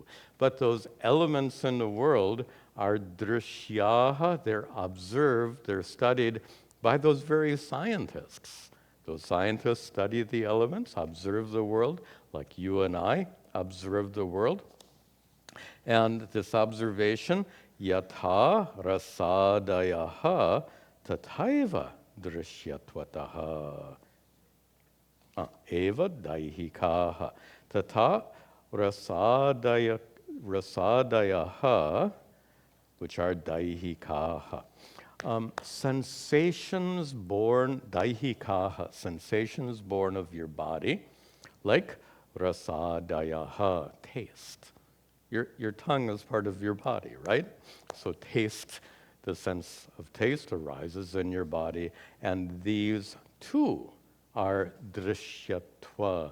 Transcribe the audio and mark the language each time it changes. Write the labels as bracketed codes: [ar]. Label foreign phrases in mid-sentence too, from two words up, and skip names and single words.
[en] But those elements in the world are drishyaha, they're observed, they're studied by those very scientists. Those scientists study the elements, observe the world, like you and I observe the world. And this observation, [sa] yatha rasadayaha tathaiva drishyatwataha. Eva daihikaha. Tata rasadayaha, [en] which are daihikaha. Sensations born, daihikaha, sensations born of your body, like rasadayaha, taste. Your tongue is part of your body, right? So taste, the sense of taste arises in your body, and these too are drishyatva.